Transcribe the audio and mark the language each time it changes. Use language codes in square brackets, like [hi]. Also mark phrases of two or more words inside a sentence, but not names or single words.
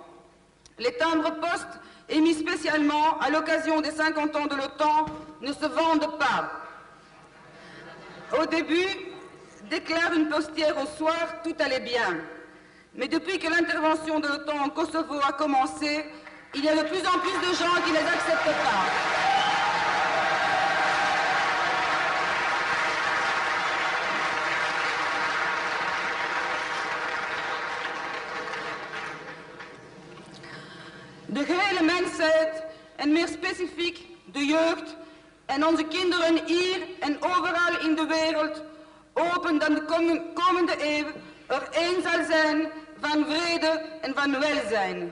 [fr] Les timbres-poste émis spécialement à l'occasion des 50 ans de l'OTAN ne se vendent pas. Au début, déclare une postière au soir, tout allait bien. Mais depuis que l'intervention de l'OTAN en Kosovo a commencé, il y a de plus en plus de gens qui ne les acceptent pas. [nl] De gehele mensheid en meer specifiek de jeugd en onze kinderen hier en overal in de wereld hopen dat de komende eeuw er één zal zijn van vrede en van welzijn.